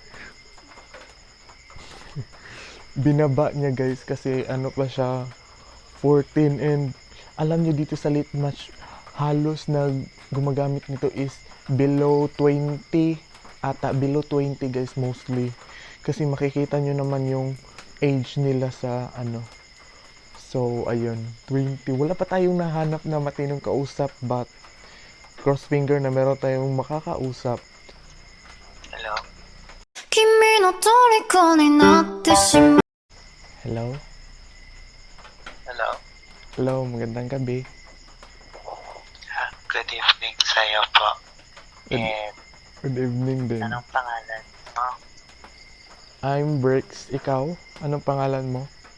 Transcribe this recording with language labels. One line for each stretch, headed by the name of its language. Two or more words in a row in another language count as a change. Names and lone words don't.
Filipino: Binaba niya guys kasi pa siya 14 and alam niyo dito sa Litmatch halos gumagamit nito is
English: below 20
Filipino: ata,
English: below 20
Filipino: guys mostly kasi makikita niyo naman yung age nila sa so ayun, 20. Wala pa tayong nahanap na matinong kausap but
English: cross finger
Filipino: na meron tayong makakausap.
English: Hello?
Japanese: 君の虜になってしまう
English: Hello? Hello?
Filipino: Hello, magandang gabi.
English: Good evening sa'yo po. Good- And Good evening din.
Filipino: anong pangalan mo? I'm Brix. Ikaw? Anong pangalan mo?